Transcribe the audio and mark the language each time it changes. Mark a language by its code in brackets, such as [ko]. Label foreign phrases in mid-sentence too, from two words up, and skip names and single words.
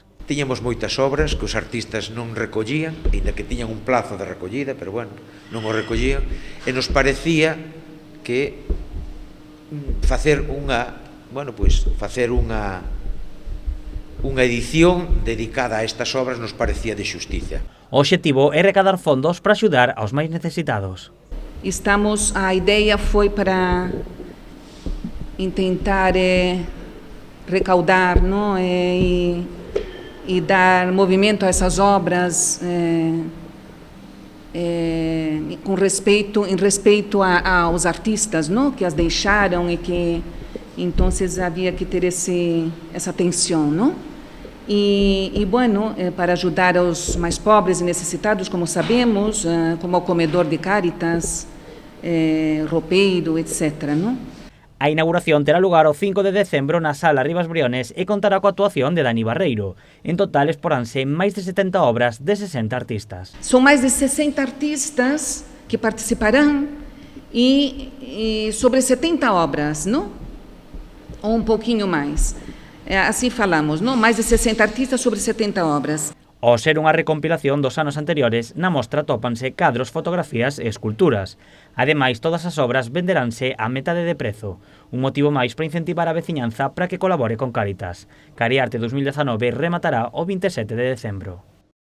[gl] Tiñamos moitas obras que os artistas non recollían, ainda que tiñan un plazo de recollida, [es] pero bueno, [gl] non o recollían, e nos parecía que facer unha edición dedicada a estas obras nos parecía de xustiza. O obxectivo é recaudar fondos para axudar aos máis necesitados. [pt] A ideia foi para tentar recaudar, não, e dar movimento a essas obras com respeito aos artistas, não, que as deixaram e que então havia que ter essa atenção, não? Para ajudar os mais pobres e necessitados, como sabemos, como o comedor de Cáritas, roupeiro, etc. Não? [gl] A inauguración terá lugar o 5 de decembro na Sala Rivas Briones e contará coa actuación de Dani Barreiro. En total exporánse máis de 70 obras de 60 artistas. [pt] São mais de 60 artistas que participarão e sobre 70 obras, não? Ou um pouquinho mais. Assim falamos, [gl] non? [pt] Mais de 60 artistas sobre 70 obras. [gl] Ao ser unha recompilación dos anos anteriores, na mostra tópanse cadros, fotografías e esculturas. Ademais, todas as obras venderánse a metade de prezo, un motivo máis para incentivar a veciñanza para que colabore con Cáritas. Cariarte 2019 rematará o 27 de decembro.